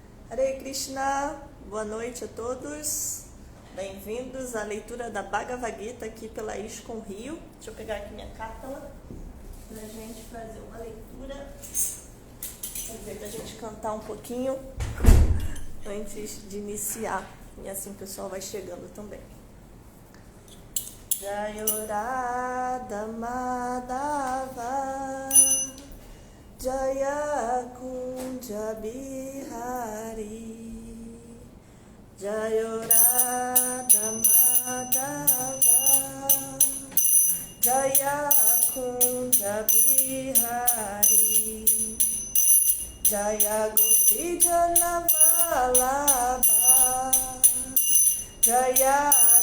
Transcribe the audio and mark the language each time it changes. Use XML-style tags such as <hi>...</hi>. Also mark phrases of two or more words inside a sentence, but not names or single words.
<pt>Hare Krishna, boa noite a todos, bem-vindos à leitura da Bhagavad Gita aqui pela ISKCON Rio. Deixa eu pegar aqui minha cartela para a gente fazer uma leitura, para a gente cantar um pouquinho antes de iniciar, e assim o pessoal vai chegando também.</pt> <sa>Jaya Radha Madhava Jaya Kunja Bihari Jaya Radha Madhava Jaya Kunja Bihari Jaya Gopi Jana Vallabha Jaya</sa>